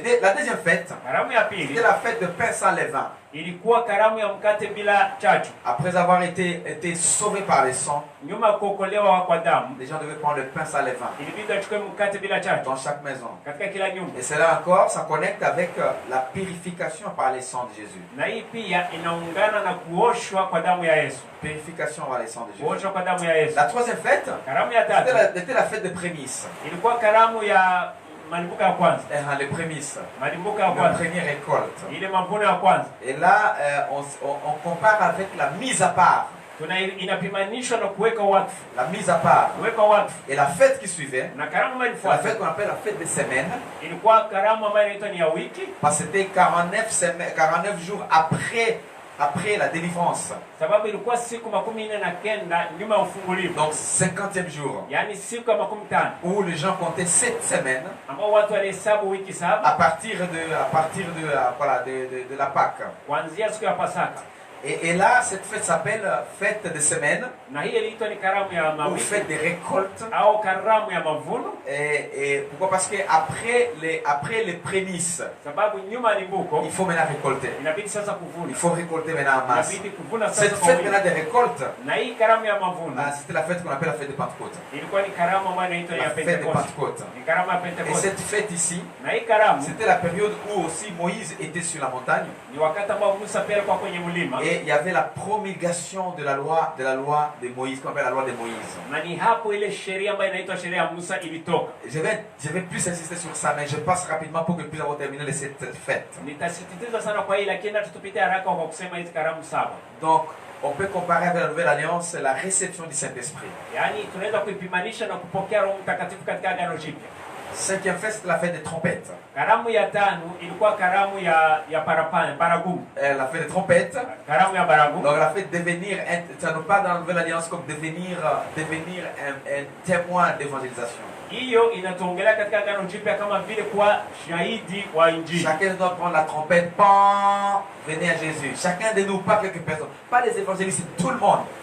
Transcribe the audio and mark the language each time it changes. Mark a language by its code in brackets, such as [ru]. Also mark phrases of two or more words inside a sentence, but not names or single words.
[fr] La deuxième fête, [sw] Karamu ya [fr] c'était [sw] pili [fr] la fête de pain sans levain. [sw] ilikuwa karamu ya mkate bila chachu. [fr] Après avoir été sauvés par le sang, [sw] Nyuma ya kuokolewa kwa damu, [fr] les gens devaient prendre le pain sans levain [sw] ilibidi achukue mkate bila chachu [fr] dans chaque maison. [sw] katika kila nyumba. [fr] Et cela encore, ça connecte avec la purification par le sang de Jésus. [sw] Na hii pia inaungana na kuoshwa kwa damu ya Yesu. [fr] Purification par le sang de Jésus. [sw] Kuoshwa kwa damu ya Yesu. [fr] La troisième fête, [sw] Karamu ya tatu [fr] c'était la fête des prémices. [sw] ilikuwa karamu ya malimbuko ya kwanza. [fr] Les prémices. [sw] Malimbuko ya [fr] La [sw] kwanza, [fr] première récolte. [sw] ile mavuno ya kwanza. [fr] Et là, on compare avec la mise à part. [sw] Inapimanishwa na kuweka wakfu. [fr] La mise à part. [sw] Kuweka wakfu. [fr] Et la fête qui suivait, [sw] Na karamu ambayo [fr] c'est la [sw] ilifuata [fr] fête qu'on appelle la fête des semaines. [sw] ilikuwa karamu ambayo inaitwa ni ya wiki, [fr] Parce que c'était 49 jours après la délivrance. [sw] sababu ilikuwa siku 49 nyuma ya ufungulivu. [fr] Donc 50e jour. [sw] Yaani siku ya 50 [fr] Où les gens comptaient 7 semaines [sw] ambao watu walihesabu wiki 7 [fr] à partir de la Pâque. [sw] kuanzia siku ya Pasaka. [fr] Et là, cette fête s'appelle fête des semaines [sw] Na hii iliitwa ni karamu ya [fr] ou [sw] mawiki [fr] fête des récoltes. [sw] au karamu ya mavuno, [fr] Et pourquoi? Parce que après les prémices, [sw] sababu nyuma ya limbuko [fr] il faut maintenant récolter. [sw] inabidi sasa [fr] Il [sw] kuvuna. [fr] faut récolter maintenant en masse. [sw] Inabidi kuvuna sasa [fr] Cette [sw] kwa [fr] fête [sw] wingi. [fr] maintenant des récoltes, [sw] Na hii karamu ya mavuno [fr] c'était la fête qu'on appelle la fête de Pentecôte. [sw] ilikuwa ni karamu ambayo inaitwa [fr] La [sw] ya [fr] fête de [sw] Pentekoste. [fr] Pentecôte. [sw] Ni karamu ya [fr] Et [sw] Pentekoste. [fr] cette fête ici, [sw] Na hii karamu [fr] c'était la période où aussi Moïse était sur la montagne. [sw] ni wakati ambao Musa pia alikuwa kwenye mlima, [fr] Et il y avait la promulgation de la loi de Moïse, qu'on appelle la loi de Moïse. [sw] na ni hapo ile sheria ambayo inaitwa sheria ya Musa ilitoka. [fr] Je vais plus insister sur ça, mais je passe rapidement pour que nous puissions avoir terminé cette fête. [sw] Nitasisitiza sana kwa hii, lakini tutupite haraka kwa kusema hizi karamu 7. [fr] Donc, on peut comparer avec la Nouvelle Alliance la réception du Saint-Esprit. [sw] Yaani tunaweza kuipimanisha na kupokea Roho Mtakatifu katika agano jipya. [fr] Cinquième fête, c'est la fête des trompettes. [sw] Karamu ya tano ilikuwa karamu ya baragumu. [fr] La fête des trompettes. [sw] Karamu ya baragumu. [fr] Donc la fête devenir, ça nous parle dans la Nouvelle Alliance comme devenir un témoin d'évangélisation. Chacun doit prendre la trompette. Pan, venez à Jésus. Chacun de nous, pas quelques personnes. Pas les évangélistes, c'est tout le monde.